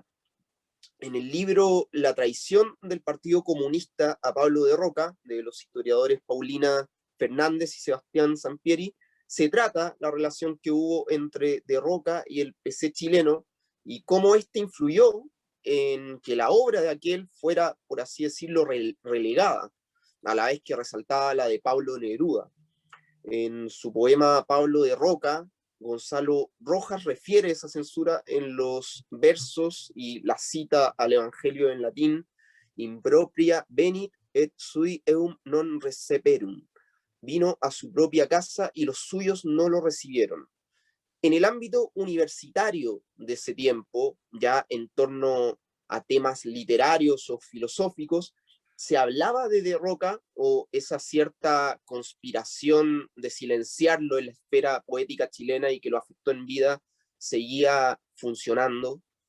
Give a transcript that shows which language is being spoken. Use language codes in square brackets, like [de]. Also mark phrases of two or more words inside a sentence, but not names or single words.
[es] En el libro La traición del Partido Comunista a Pablo de Roca, de los historiadores Paulina Fernández y Sebastián Sampieri, se trata la relación que hubo entre de Roca y el PC chileno y cómo éste influyó en que la obra de aquel fuera, por así decirlo, relegada, a la vez que resaltaba la de Pablo Neruda. En su poema Pablo de Roca, Gonzalo Rojas refiere esa censura en los versos y la cita al Evangelio en latín: [la] impropria venit et sui eum non receperum. [es] Vino a su propia casa y los suyos no lo recibieron. En el ámbito universitario de ese tiempo, ya en torno a temas literarios o filosóficos, se hablaba de Roca o esa cierta conspiración de silenciarlo en la esfera poética chilena y que lo afectó en vida, seguía funcionando.